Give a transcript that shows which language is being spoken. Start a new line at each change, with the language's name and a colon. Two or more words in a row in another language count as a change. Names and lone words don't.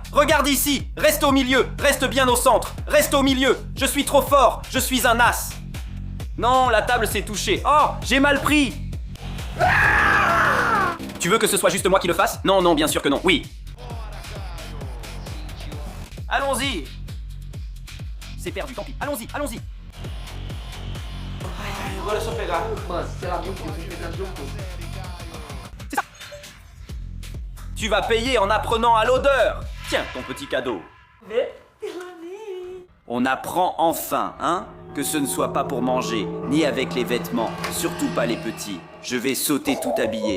French: Regarde ici, reste au milieu, reste bien au centre. Reste au milieu, je suis trop fort, je suis un as. Non, la table s'est touchée. Oh, j'ai mal pris. Tu veux que ce soit juste moi qui le fasse? Non, non, bien sûr que non, oui. Allons-y. C'est perdu, tant pis. Allons-y, allons-y.
Portuguese: Agora é só pegar. Mano, sei lá, muito difícil pegar de jogo.
French: C'est ça. Tu vas payer en apprenant à l'odeur. Tiens, ton petit cadeau. On apprend enfin, hein, que ce ne soit pas pour manger, ni avec les vêtements, surtout pas les petits. Je vais sauter tout habillé.